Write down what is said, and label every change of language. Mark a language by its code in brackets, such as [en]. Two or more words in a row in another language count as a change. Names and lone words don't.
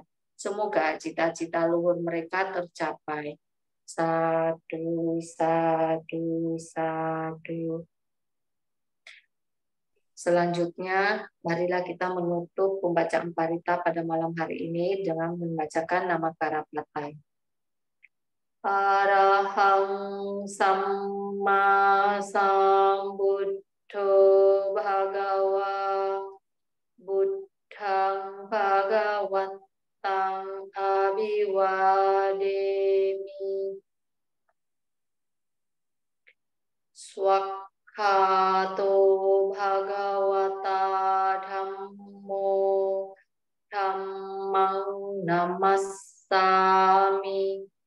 [id] Semoga cita-cita luhur mereka tercapai. [pi] Sadu, sadu, sadu. [id] Selanjutnya, marilah kita menutup pembacaan parita pada malam hari ini dengan membacakan nama Karapatai. [pi] Arahang Samma Sambuddho Bhagawa Buddhang Bhagawatang Abhiwademi Swakhato Bhagawata Dhammo Dhammang Namassami